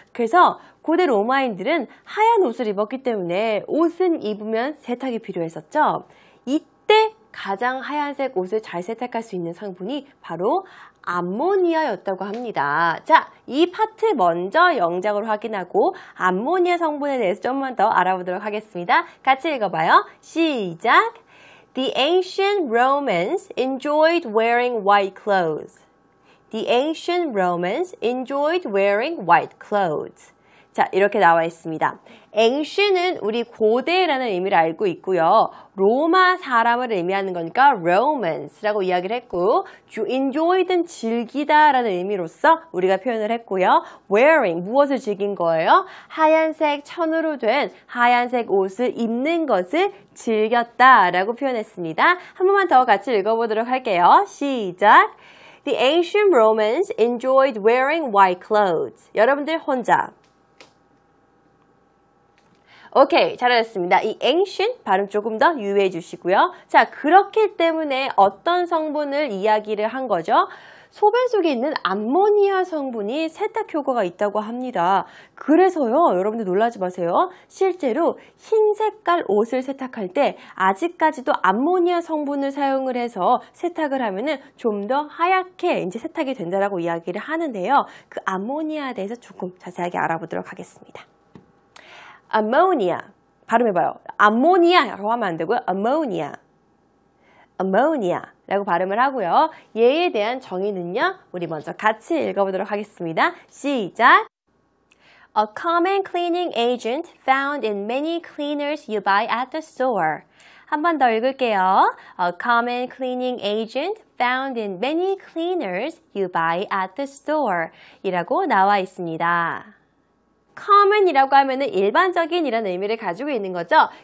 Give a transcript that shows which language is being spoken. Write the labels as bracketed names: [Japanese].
[Korean] 그래서 고대 로마인들은 하얀 옷을 입었기 때문에 옷은 입으면 세탁이 필요했었죠. 이때 가장 하얀색 옷을 잘 세탁할 수 있는 성분이 바로 암모니아였다고 합니다. 자, 이 파트 먼저 영작으로 확인하고 암모니아 성분에 대해서 좀만 더 알아보도록 하겠습니다. 같이 읽어봐요. 시작! [English] The ancient Romans enjoyed wearing white clothes. The ancient Romans enjoyed wearing white clothes. [Korean] 자, 이렇게 나와 있습니다. ancient은 우리 고대라는 의미를 알고 있고요. 로마 사람을 의미하는 거니까 Romans라고 이야기를 했고, enjoyed는 즐기다라는 의미로서 우리가 표현을 했고요. wearing, 무엇을 즐긴 거예요? 하얀색 천으로 된 하얀색 옷을 입는 것을 즐겼다라고 표현했습니다. 한 번만 더 같이 읽어보도록 할게요. 시작! [English] The ancient Romans enjoyed wearing white clothes. [Korean] 여러분들 혼자. 오케이, 잘하셨습니다. 이 ancient 발음 조금 더 유의해 주시고요. 자, 그렇기 때문에 어떤 성분을 이야기를 한 거죠? 소변 속에 있는 암모니아 성분이 세탁 효과가 있다고 합니다. 그래서요, 여러분들 놀라지 마세요. 실제로 흰 색깔 옷을 세탁할 때 아직까지도 암모니아 성분을 사용을 해서 세탁을 하면은 좀 더 하얗게 이제 세탁이 된다라고 이야기를 하는데요. 그 암모니아에 대해서 조금 자세하게 알아보도록 하겠습니다. ammonia 발음해봐요. 암모니아라고 하면 안 되고요. ammonia라고 발음을 하고요. 얘에 대한 정의는요. 우리 먼저 같이 읽어보도록 하겠습니다. 시작! [English] A common cleaning agent found in many cleaners you buy at the store. [Korean] 한 번 더 읽을게요. [English] A common cleaning agent found in many cleaners you buy at the store [Korean] 이라고 나와 있습니다. common이라고 하면은 일반적인이라는 의미를 가지고 있는 거죠.